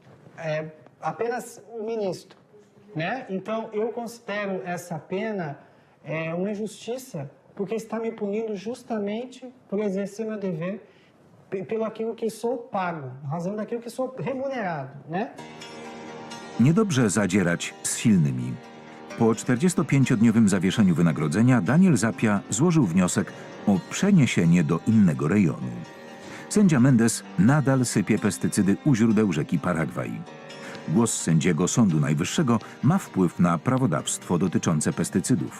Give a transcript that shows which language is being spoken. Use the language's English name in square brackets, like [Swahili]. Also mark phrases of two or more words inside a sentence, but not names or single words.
[Portuguese] É apenas o ministro, né? Então eu considero essa pena uma injustiça, porque está me punindo justamente por exercer meu dever pelo aquilo que sou pago, na razão daquilo que sou remunerado, né? [Polish] Niedobrze zadzierać z silnymi. Po 45-dniowym zawieszeniu wynagrodzenia Daniel Zappia złożył wniosek o przeniesienie do innego rejonu. Sędzia Mendes nadal sypie pestycydy u źródeł rzeki Paragwaj. Głos sędziego Sądu Najwyższego ma wpływ na prawodawstwo dotyczące pestycydów.